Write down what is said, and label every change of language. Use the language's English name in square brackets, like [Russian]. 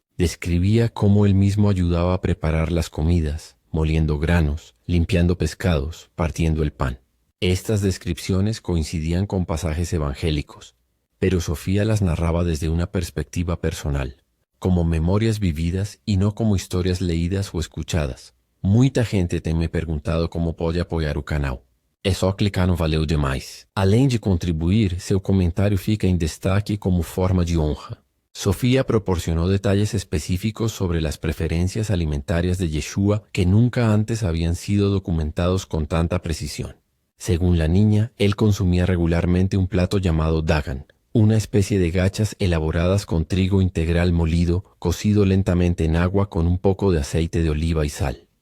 [Spanish] Describía cómo él mismo ayudaba a preparar las comidas, moliendo granos, limpiando pescados, partiendo el pan. Estas descripciones coincidían con pasajes evangélicos, pero Sofía las narraba desde una perspectiva personal, como memorias vividas y no como historias leídas o escuchadas. [Portuguese] Muita gente tem me perguntado como pode apoiar o canal. É só clicar no Valeu Demais. Além de contribuir, seu comentário fica em destaque como forma de honra. [Spanish] Sofía proporcionó detalles específicos sobre las preferencias alimentarias de Yeshua que nunca antes habían sido documentados con tanta precisión. Según la niña, él consumía regularmente un plato llamado dagan, una especie de gachas elaboradas con trigo integral molido, cocido lentamente en agua con un poco de aceite de oliva y sal.